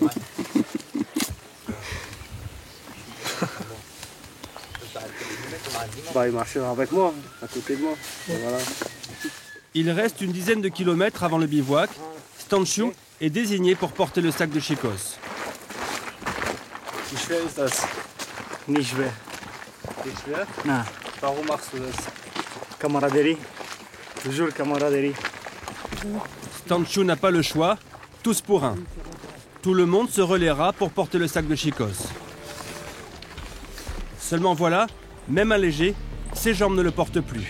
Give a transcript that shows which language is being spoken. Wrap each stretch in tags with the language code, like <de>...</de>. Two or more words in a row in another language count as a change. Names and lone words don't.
<fr>Bah, il marchera avec moi, à côté de moi. Et voilà. Il reste une dizaine de kilomètres avant le bivouac. Stanciu est désigné pour porter le sac de Chicos.</fr> <de>Wie schwer ist das? Nicht schwer. Nicht schwer? Na. Warum machst du das?</de> <fr>Camaraderie. Toujours camaraderie. Stanciu n'a pas le choix, tous pour un. Tout le monde se relaiera pour porter le sac de Chicos. Seulement voilà, même allégé, ses jambes ne le portent plus.</fr>